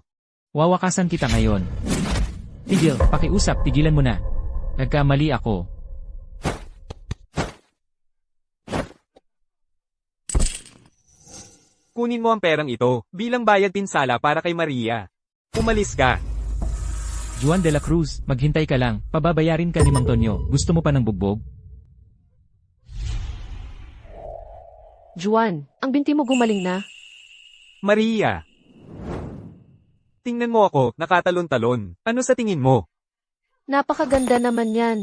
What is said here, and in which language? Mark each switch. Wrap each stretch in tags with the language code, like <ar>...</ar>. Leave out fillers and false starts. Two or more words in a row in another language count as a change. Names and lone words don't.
<tl>Wawakasan kita ngayon. Tigil, pakiusap, tigilan mo na. Nagkamali ako. Kunin mo ang perang ito, bilang bayad pinsala para kay Maria. Umalis ka. Juan de la Cruz, maghintay ka lang. Pababayarin ka ni Mang Tonyo. Gusto mo pa ng bugbog? Juan, ang binti mo gumaling na. Maria. Tingnan mo ako, nakatalon-talon. Ano sa tingin mo? Napakaganda naman yan.</tl>